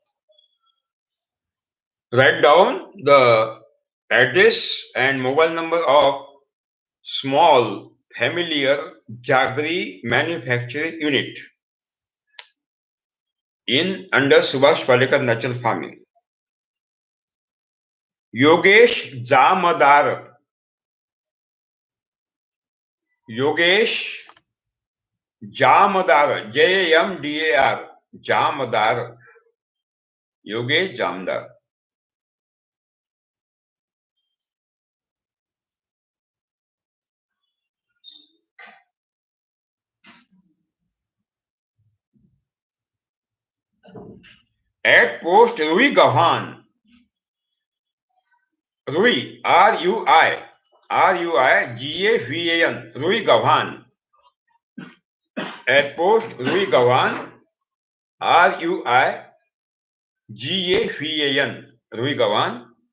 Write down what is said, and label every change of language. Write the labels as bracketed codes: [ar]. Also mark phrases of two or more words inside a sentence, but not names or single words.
[en] Write down the address and mobile number of small familiar Jaggery manufacturing unit in under Subhash Palekar natural farming. Yogesh Jamadar. Yogesh Jamadar. Jamdar. Jamadar. Yogesh Jamdar. At post Rui Gavan. Rui, R-U-I, R-U-I-G-A-V-A-N, Rui Gavan. At post Rui Gavan, R-U-I-G-A-V-A-N, Rui Gavan.